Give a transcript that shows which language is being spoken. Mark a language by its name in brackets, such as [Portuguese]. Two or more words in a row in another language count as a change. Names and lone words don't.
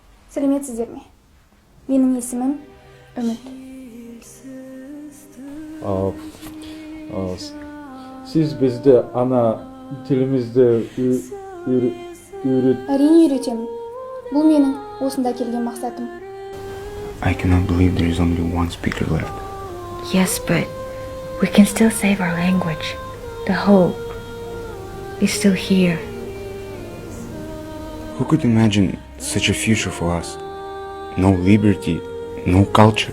[Kazakh] Сәлеметсіздер ме? Менің есімім Үміт. Сіз бізді ана тілімізді Әрине үйретемін. Бұл менің осында келген мақсатым. [English] I cannot believe there is only one speaker left. Yes, but we can still save our language. The hope is still here. Who could imagine such a future for us? No liberty, no culture.